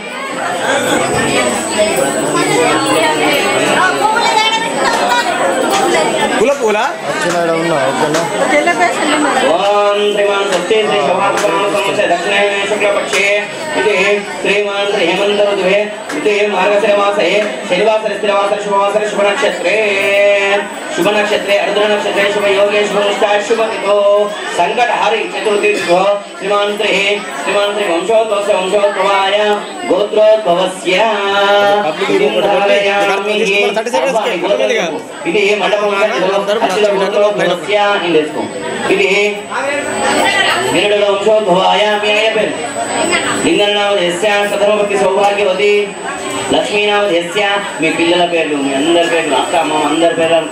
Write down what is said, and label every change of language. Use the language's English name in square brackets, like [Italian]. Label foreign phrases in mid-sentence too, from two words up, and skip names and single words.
[Telugu] పూల పూల [Sanskrit] ఓం శ్రీమాన్ స్వస్తి శ్రీ శోభాసునామ సంవత్సరే దక్షిణ శుక్లపక్షే ఇది శ్రీమాన్ శ్రీ హేమంత ఋతువే ఇది మార్గశిర మాసే శనివాసర స్థిరవాసర శుభవాసర శుభ నక్షత్రే शुभ नक्षत्रे अर्धन नक्षत्रे शुभ योगे शुभ निष्ठाय शुभ तिथो संकट हरि चतुर्थी श्रीमान श्री वंशोद्भवस्य वंशोद्भवाय गोत्रोद्भवस्य ఇది మండపంలోద్భవస్య ఇందేసుకో. [Telugu] ఇది [Sanskrit] నిరుడుల వంశోద్భవాయ [Telugu] మీ ఆయన పేరు [Sanskrit] లింగనామధేస్య సధర్మభక్తి సౌభాగ్యవతి లక్ష్మీనామధేస్య [Telugu] మీ పిల్లల పేర్లు మీ అందరి పేర్లు అక్క అమ్మ అందరి పేర్లు అనుకో.